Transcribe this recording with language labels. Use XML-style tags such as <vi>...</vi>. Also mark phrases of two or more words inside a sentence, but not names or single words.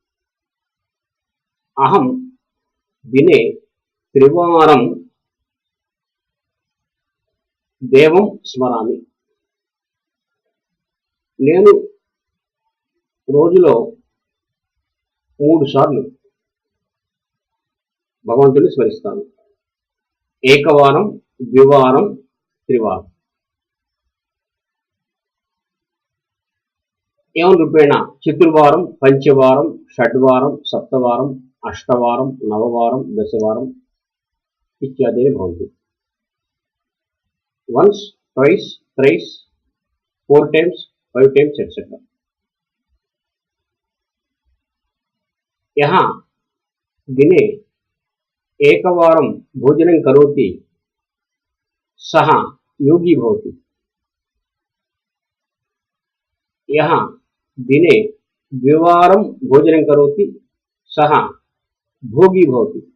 <sa>అహం దినే త్రివారం దేవం స్మరామి।</sa> <te>నేను రోజులో 3 సార్లు భగవంతుని స్మరిస్తాను।</te> <sa>ఏకవారం ద్వివారం త్రివారం। एवं रूपेण चतुर्वारं पंचवारं षड्वारं सप्तवारं अष्टवारं नववारं दशवारं इत्यादि भवन्ति।</sa> <en>once twice thrice 4 times 5 times etc.</en> <sa>यहाँ दिने एकवारं भोजनं करोति सः योगी भवति। यहाँ दिने द्विवारं भोजनं करोति सः भोगी भवति।</sa>